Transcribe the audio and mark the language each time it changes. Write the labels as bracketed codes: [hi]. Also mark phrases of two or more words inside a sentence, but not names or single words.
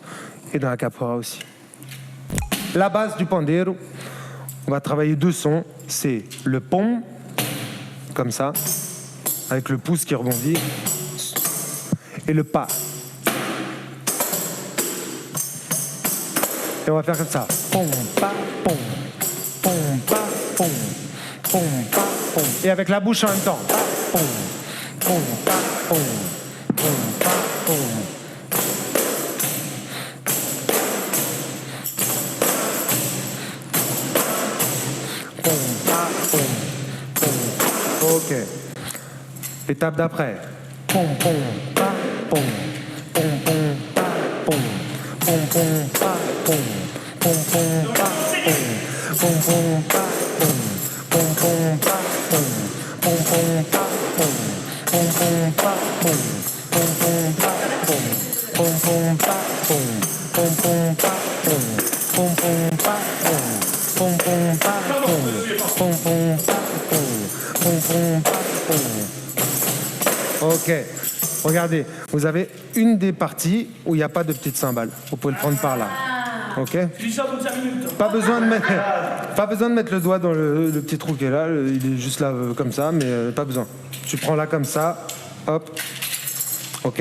[fr] Et dans la capoeira aussi. La base du pandeiro, on va travailler deux sons. C'est le pom, comme ça, avec le pouce qui rebondit, et le pa. Et on va faire comme ça. Pom, pa, pom. Pom, pa, pom. Pom, pa, pom. Et avec la bouche en même temps. Pom, pom, pa, pom. Pom, pa, pom. Pom, pa, pom. Pom. Ok. Étape d'après. Pom, pom, pa, pom. Pom, pom, pa, pom. Pom, pom, pa, pom. Pom, pom, pa, pom. Pom, pom, pa, pom. Pom, pom, pa, pom. Pom, pom, pa, pom. Pom, pom, pa, pom. Pom, pom, pa, pom. Pom, pom, pa, pom. Pom, pom, pa, pom. Pom, pom, pa, pom. Pom, pom, pa, pom. Pom, pom, pa, pom. Pom, pom, pa, pom. Ok. Regardez, vous avez une des parties où il n'y a pas de petite cymbale. Vous pouvez le prendre par là. Ok. Pas besoin de mettre le doigt dans le petit trou qui est là. Il est juste là comme ça, mais pas besoin. Tu prends là comme ça. Hop. Ok.